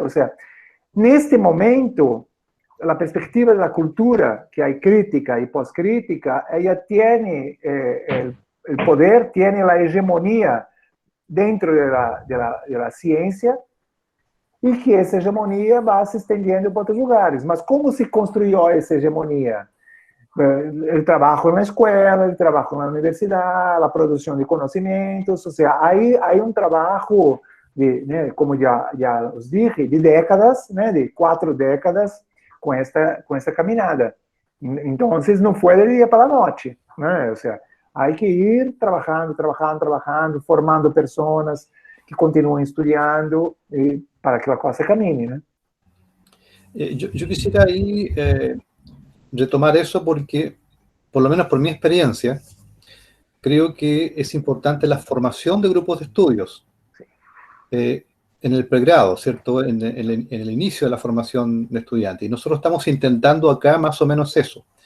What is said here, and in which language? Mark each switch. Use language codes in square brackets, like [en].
[es] O sea, en este momento, la perspectiva de la cultura, que hay crítica y poscrítica, ella tiene el poder, tiene la hegemonía dentro de la ciencia, y que [pt] essa hegemonia va se estendendo para outros lugares. Mas como se construiu essa hegemonia? O trabalho na escola, o trabalho na universidade, a produção de conhecimentos, ou seja, há um trabalho, né, como já os dije, de décadas, né, de 4 décadas, com esta caminhada. Então, não foi de dia para a noite, né? Ou seja, há que ir trabalhando, formando pessoas que continuem estudando para que [es] la cosa camine, ¿no? Yo quisiera ahí retomar eso porque, por lo menos por mi experiencia, creo que es importante la formación de grupos de estudios en el pregrado, ¿cierto? En el inicio de la formación de estudiantes. Y nosotros estamos intentando acá más o menos eso.